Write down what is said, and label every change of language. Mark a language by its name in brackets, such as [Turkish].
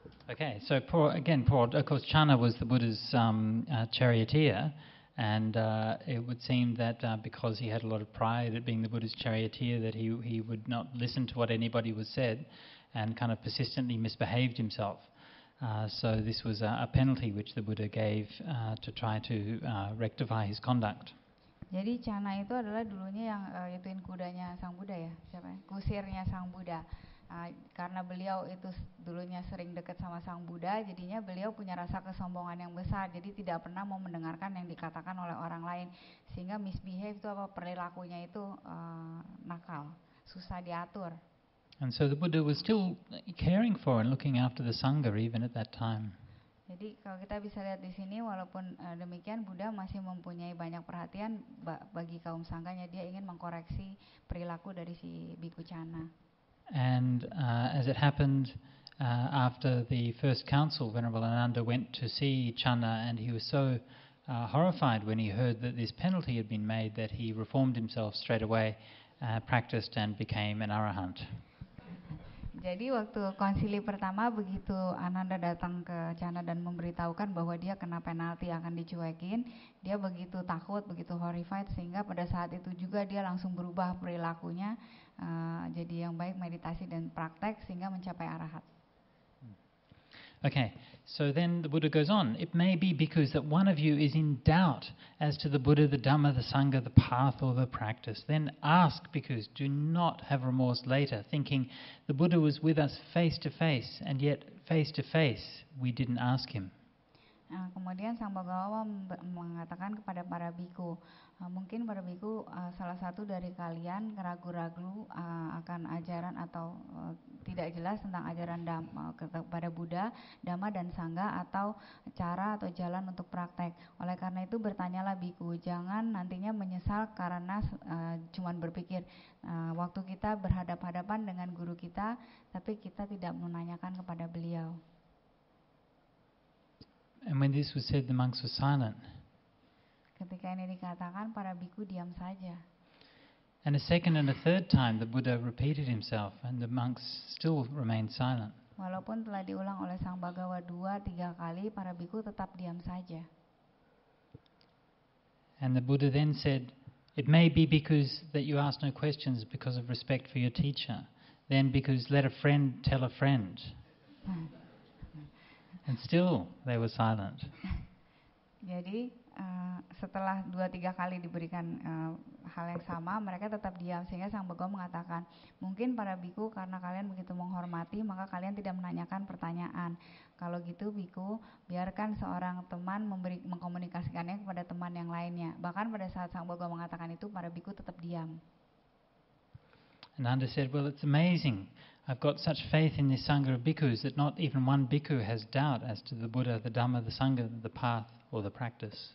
[English] Okay, so of course, Channa was the Buddha's charioteer, and it would seem that because he had a lot of pride at being the Buddha's charioteer, that he would not listen to what anybody was said, and kind of persistently misbehaved himself. So this was a penalty which the Buddha gave to try to rectify his conduct. [Indonesian] Jadi Channa itu adalah dulunya yang ituin kudanya Sang Buddha ya, siapa ya? Kusirnya Sang Buddha. Karena beliau itu dulunya sering dekat sama Sang Buddha, jadinya beliau punya rasa kesombongan yang besar, jadi tidak pernah mau mendengarkan yang dikatakan oleh orang lain, sehingga misbehave itu perilakunya itu nakal, susah diatur. [English] And so the Buddha was still caring for and looking after the Sangha even at that time. [Indonesian] Jadi kalau kita bisa lihat di sini, walaupun demikian Buddha masih mempunyai banyak perhatian bagi kaum sangganya. Dia ingin mengkoreksi perilaku dari si Biku Cana. [English] And as it happened, after the first council, Venerable Ananda went to see Channa, and he was so horrified when he heard that this penalty had been made that he reformed himself straight away, practiced and became an arahant. [Indonesian] Jadi waktu konsili pertama, begitu Ananda datang ke Channa dan memberitahukan bahwa dia kena penalti akan dicuekin, dia begitu takut, begitu horrified, sehingga pada saat itu juga dia langsung berubah perilakunya, jadi yang baik, meditasi dan praktek, sehingga mencapai arahat. [English] Okay, so then the Buddha goes on. It may be because that one of you is in doubt as to the Buddha, the Dhamma, the Sangha, the path or the practice. Then ask, because do not have remorse later, thinking the Buddha was with us face to face, and yet face to face we didn't ask him. [Indonesian] Kemudian Sang Bhagawa mengatakan kepada para biku, mungkin para biku salah satu dari kalian ragu-ragu akan ajaran atau tidak jelas tentang ajaran kepada Buddha, Dhamma dan Sangha, atau cara atau jalan untuk praktek. Oleh karena itu bertanyalah biku, jangan nantinya menyesal karena cuman berpikir waktu kita berhadap-hadapan dengan guru kita, tapi kita tidak menanyakan kepada beliau. [English] And when this was said, the monks were silent. [Indonesian] Ketika ini dikatakan, para biku diam saja. [English] And a second and a third time the Buddha repeated himself, and the monks still remained silent. [Indonesian] Walaupun telah diulang oleh Sang Bhagawa 2-3 kali, para biku tetap diam saja. [English] And the Buddha then said, it may be because that you ask no questions because of respect for your teacher. Then because let a friend tell a friend. And still they were silent. [Indonesian] Jadi setelah 2-3 kali diberikan hal yang sama, mereka tetap diam, sehingga Sang Bhagawa mengatakan, mungkin para biku karena kalian begitu menghormati, maka kalian tidak menanyakan pertanyaan. Kalau gitu biku, biarkan seorang teman mengkomunikasikannya kepada teman yang lainnya. Bahkan pada saat Sang Bhagawa mengatakan itu, para biku tetap diam. [English] And Ananda said, well, it's amazing. I've got such faith in this Sangha of bhikkhus that not even one bhikkhu has doubt as to the Buddha, the Dhamma, the Sangha, the path or the practice.